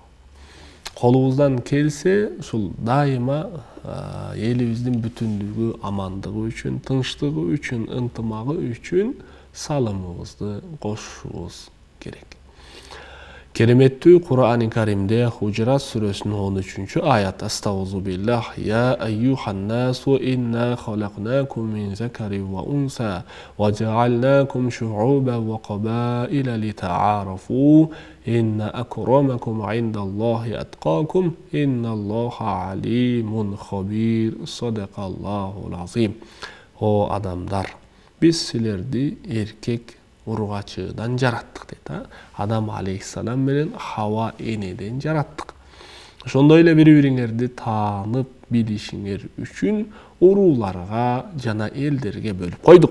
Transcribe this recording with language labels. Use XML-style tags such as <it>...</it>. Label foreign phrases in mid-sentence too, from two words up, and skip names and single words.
<ky>Колубуздан келсе, ушул дайыма элибиздин бүтүндүгү, амандыгы үчүн, тынчтыгы үчүн, ынтымагы үчүн салымыбызды кошушубуз керек. Кереметтүү Кур'ан-ы Каримде Худжурат сүрөсүнүн 13 аят:</ky> <ar>أستغفر بالله يا أيها الناس إنا خلقناكم من ذكر وأنثى وجعلناكم شعوبا وقبائل لتعارفوا إن أكرمكم عند الله أتقاكم إن الله عليم خبير. صدق الله العظيم.</ar> <ky>О адамдар, биз силерди эркек ургачыдан жараттык дейт. Адам алейхиссалам менен Хава энеден жараттык. Ошондой эле бири-бириңерди таанып билишиңер үчүн урууларга жана элдерге бөлүп койдук.</ky>